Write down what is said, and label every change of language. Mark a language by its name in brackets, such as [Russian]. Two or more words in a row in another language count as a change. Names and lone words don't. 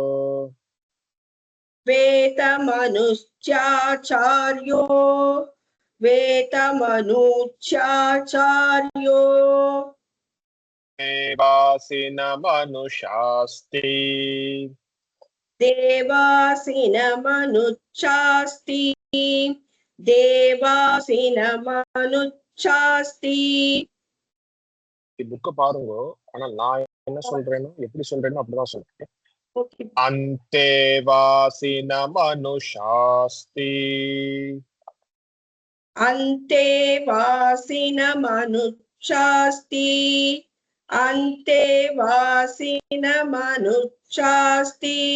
[Sanskrit] वेदमनुश्चाचार्यो वेदमनुश्चाचार्यो देवासिनमनुषास्ति देवासिनमनुच्छास्ति देवासिनमनुच्छास्ति [Tamil] புக்க பாருங்க ஆனா நான் என்ன சொல்றேனோ எப்படி சொல்றேனோ அப்படிதான் சொல்றேன் [English] Okay. [Sanskrit] अन्तेवासिनमनुषास्ति अन्तेवासिनमनुच्छास्ति अन्तेवासिनमनुच्छास्ति